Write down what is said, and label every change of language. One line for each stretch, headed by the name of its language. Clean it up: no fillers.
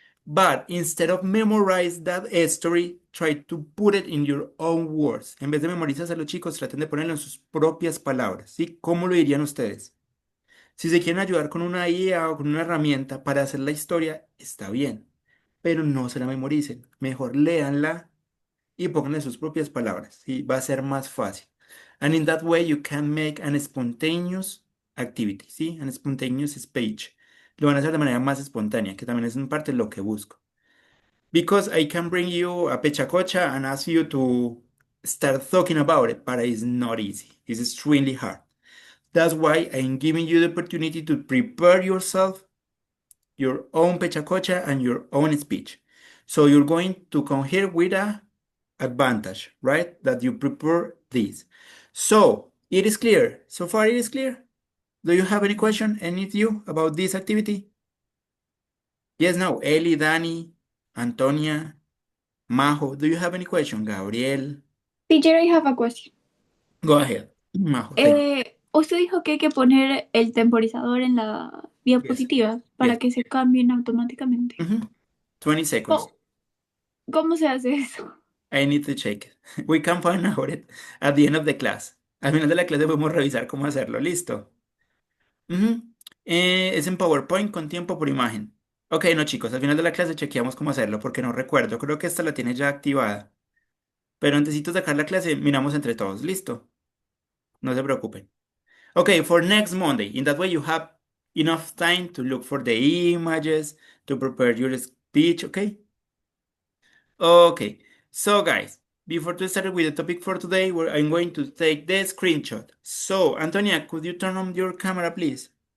English: But instead of memorize that story, try to put it in your own words.
Spanish: En vez de memorizarlo, chicos, traten de ponerlo en sus propias palabras, ¿sí? ¿Cómo lo dirían ustedes? Si se quieren ayudar con una IA o con una herramienta para hacer la historia, está bien, pero no se la memoricen. Mejor léanla y pónganle sus propias palabras, ¿sí? Va a ser más fácil.
English: And in that way you can make an spontaneous activity,
Spanish: ¿sí?
English: An spontaneous speech.
Spanish: Lo van a hacer de manera más espontánea, que también es en parte lo que busco.
English: Because I can bring you a pechacocha and ask you to start talking about it, but it's not easy. It's extremely hard. That's why I'm giving you the opportunity to prepare yourself, your own pechacocha and your own speech. So you're going to come here with a advantage, right? That you prepare this. So it is clear. So far it is clear. Do you have any question, any of you, about this activity? Yes, no. Eli, Dani, Antonia, Majo, do you have any question? Gabriel, Teacher, I have a question. go ahead. Majo, thank you.
Spanish: Usted dijo que hay que poner el temporizador en la diapositiva para
English: Yes.
Spanish: que se cambien automáticamente.
English: 20 seconds.
Spanish: ¿Cómo se hace eso?
English: I need to check it. We can find out it at the end of the class.
Spanish: Al final de la clase podemos revisar cómo hacerlo. Listo. Es en PowerPoint con tiempo por imagen. Ok, no chicos, al final de la clase chequeamos cómo hacerlo porque no recuerdo. Creo que esta la tiene ya activada. Pero antes de sacar la clase, miramos entre todos. Listo. No se preocupen.
English: Okay, for next Monday. In that way you have enough time to look for the images, to prepare your speech, okay? Okay, so guys, before to start with the topic for today, I'm going to take the screenshot. So, Antonia, could you turn on your camera, please?